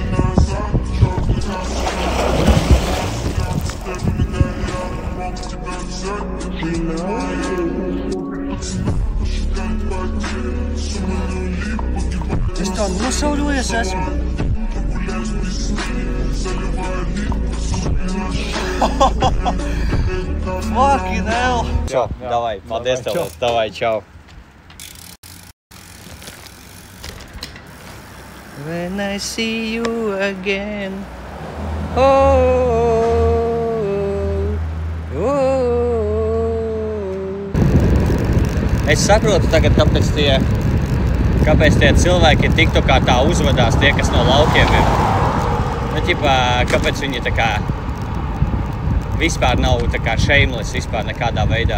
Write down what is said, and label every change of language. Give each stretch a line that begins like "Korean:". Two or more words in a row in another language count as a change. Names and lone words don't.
Latvian: Es tā nosauļojies esmu.
English: Fucking hell!
Latvian: Čau, davai, paldies tev, davai, čau.
English: When I see you again,
Latvian: Es saprotu tagad, kāpēc tie cilvēki TikTokā tā uzvedās, tie, kas no laukiem ir. Nu, ķipā, kāpēc viņi tā kā vispār nav tā kā shameless vispār nekādā veidā.